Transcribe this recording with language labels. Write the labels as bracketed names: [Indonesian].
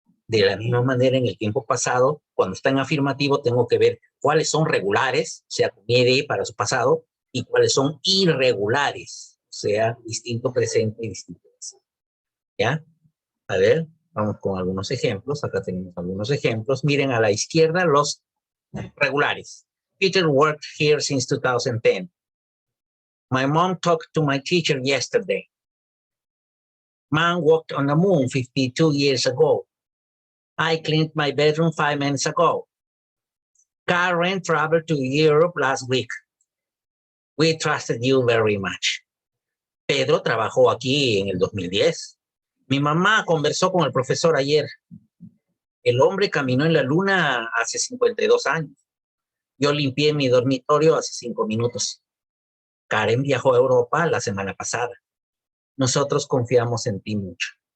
[Spanish] De la misma manera, en el tiempo pasado, cuando está en afirmativo, tengo que ver cuáles son regulares, o sea, con ed para su pasado, y cuáles son irregulares, o sea, distinto presente y distinto pasado. ¿Ya? A ver, vamos con algunos ejemplos. Acá tenemos algunos ejemplos. Miren a la izquierda los regulares. [English] Peter worked here since 2010. My mom talked to my teacher yesterday. Man walked on the moon 52 years ago. I cleaned my bedroom 5 minutes ago. Karen traveled to Europe last week. We trusted you very much. [Spanish] Pedro trabajó aquí en el 2010. Mi mamá conversó con el profesor ayer. El hombre caminó en la luna hace 52 años. Yo limpié mi dormitorio hace 5 minutos. Karen viajó a Europa la semana pasada. Nosotros confiamos en ti mucho.